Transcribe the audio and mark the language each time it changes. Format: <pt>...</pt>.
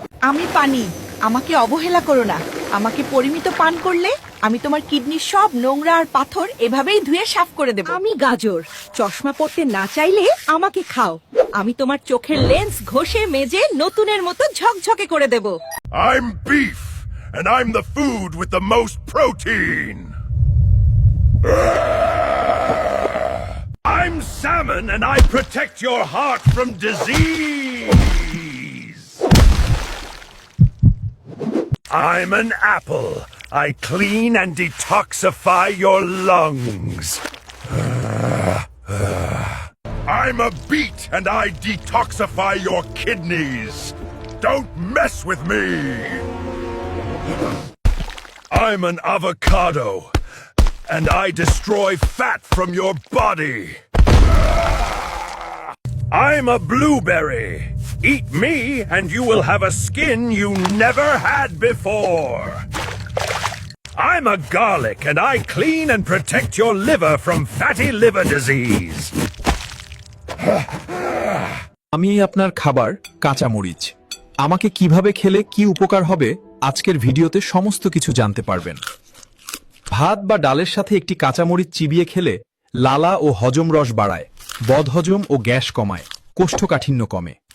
<bn>আমি পানি, আমাকে অবহেলা করো না। আমাকে পরিমিত পান করলে আমি তোমার কিডনির সব নোংরা আর পাথর এভাবেই ধুয়ে সাফ করে দেব। আমি গাজর, চশমা পরতে না চাইলে আমাকে খাও। আমি তোমার চোখের লেন্স ঘষে মেজে নতুনের মতো ঝকঝকে করে দেব।</bn> <en>I'm beef, and I'm the food with the most protein. I'm salmon, and I protect your heart from disease. I'm an apple. I clean and detoxify your lungs. I'm a beet, and I detoxify your kidneys. Don't mess with me. I'm an avocado, and I destroy fat from your body. I'm a blueberry. Eat me, and you will have a skin you never had before. I'm a garlic, and I clean and protect your liver from fatty liver disease.</en> <bn>আমি আপনার খাবার কাঁচামরিচ। আমাকে কিভাবে খেলে কি উপকার হবে আজকের ভিডিওতে সমস্ত কিছু জানতে পারবেন। ভাত বা ডালের সাথে একটি কাঁচামরিচ চিবিয়ে খেলে লালা ও হজম রস বাড়ায়, বদহজম ও গ্যাস কমায়, কোষ্ঠকাঠিন্য কমে।</bn>